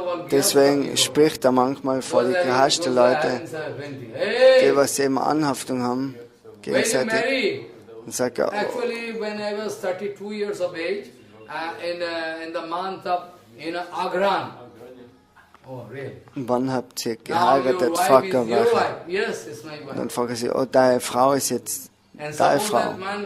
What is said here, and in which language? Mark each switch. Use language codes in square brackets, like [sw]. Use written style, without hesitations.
[de] Deswegen spricht er manchmal vor die gehaschten Leute, die was eben Anhaftung haben, gegenseitig, Und sagt, [en] Actually, when I was 32 years of age, in the month of Agran. Oh, really? [de] Wann habt ihr geheiratet? Fragt er welche. [en] Yes, it's my wife. [de] Dann fragt er sie, oh, deine Frau ist jetzt deine Frau.